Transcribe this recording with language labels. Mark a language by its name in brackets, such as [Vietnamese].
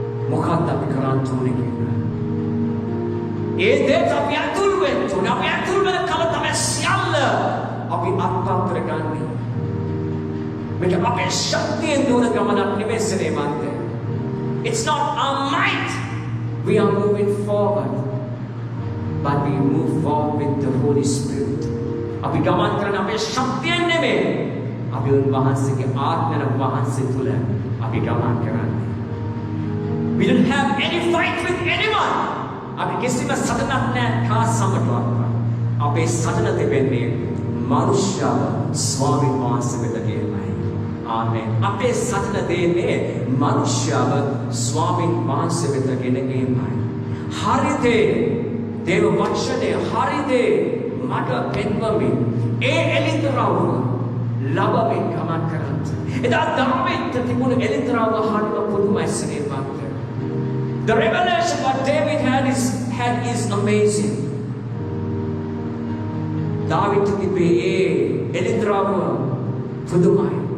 [Sinhala] මොකක්ද අපි කරන්න ඕනේ කියලා. ඒ දේට අපි අතුල් වෙන්න ඕනේ. අපි අතුල් වෙන කල තමයි සියල්ල අපි අත්පත් කරගන්නේ. මේක අපේ ශක්තියෙන් දුර ගමනක් නෙමෙයි සේවන්ත. [English] It's not our might. We are moving forward. but we move forward with the Holy Spirit. [Sinhala] අපි ගමන් කරන අපේ ශක්තියෙන් නෙමෙයි. අපි උන්වහන්සේගේ ආත්මන වහන්සේ තුල අපි ගමන් කරන්නේ. [English] We don't have any fight with anyone. [Sinhala] අපි කිසිම සටනක් නැහැ කා සමටවත්. අපේ සටන දෙන්නේ මනුෂ්‍යව ස්වාමීන් වහන්සේ වෙත ගෙනයි. ආමේන්. අපේ සටන දෙන්නේ මනුෂ්‍යව ස්වාමීන් වහන්සේ වෙත ගෙනීමයි. හරිද? දේව වචනේ හරිද? මට පෙන්වමින් ඒ එලිතරව ලබමින් ගමන් කරන්න. එදා දාවිත් තිබුණු එලිතරව හරිම පුදුමයි සේවයක්. [English] The revelation what David had is amazing. [Sinhala] David තිබේ ඒ එලිතරව පුදුමයි.